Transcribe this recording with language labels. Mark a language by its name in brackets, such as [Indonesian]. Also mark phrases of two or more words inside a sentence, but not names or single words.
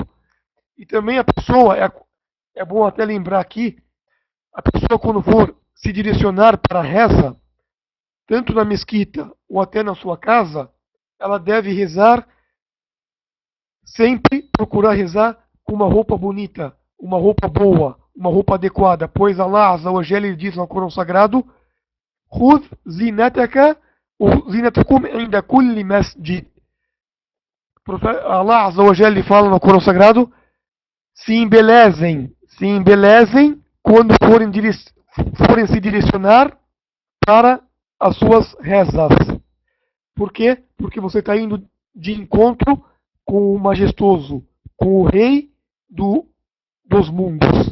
[Portuguese] E também a pessoa, é bom até lembrar aqui, a pessoa quando for se direcionar para a reza, tanto na mesquita ou até na sua casa, ela deve rezar, sempre procurar rezar com uma roupa bonita, uma roupa boa, uma roupa adequada, pois [Arabic] الله عز وجل [Portuguese] diz no Corão Sagrado, [Arabic] خذ زينتك ou زينتكم عند كل مسجد. الله عز وجل [Portuguese] fala no Corão Sagrado, se embelezem, se embelezem quando forem se direcionar para as suas rezas. Por quê? Porque você está indo de encontro com o majestoso, com o rei dos mundos.